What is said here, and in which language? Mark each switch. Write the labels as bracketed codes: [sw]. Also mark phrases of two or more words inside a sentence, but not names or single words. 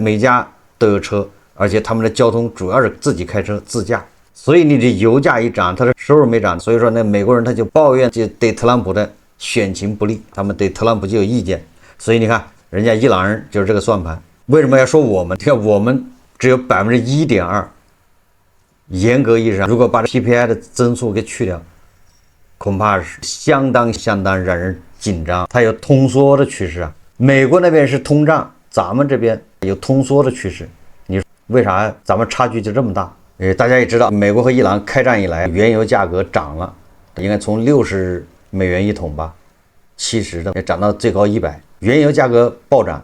[zh] 每家都有車，而且他們的交通主要是自己開車自駕，所以你的油價一漲，他的收入沒漲，所以說那美國人他就抱怨，就對特朗普的選情不利，他們對特朗普就有意見。所以你看，人家伊朗人就是這個算盤。為什麼要說我們？你看我們只有1.2%，嚴格意義上，如果把 PPI 的增速給去掉，恐怕是相當讓人緊張。它有通縮的趨勢啊，美國那邊是通脹，咱們這邊有通縮的趨勢。你說為啥咱們差距就這麼大？大家也知道，美國和伊朗開戰以來，原油價格漲了，應該從$60一桶吧，70的也漲到最高100，原油價格暴漲。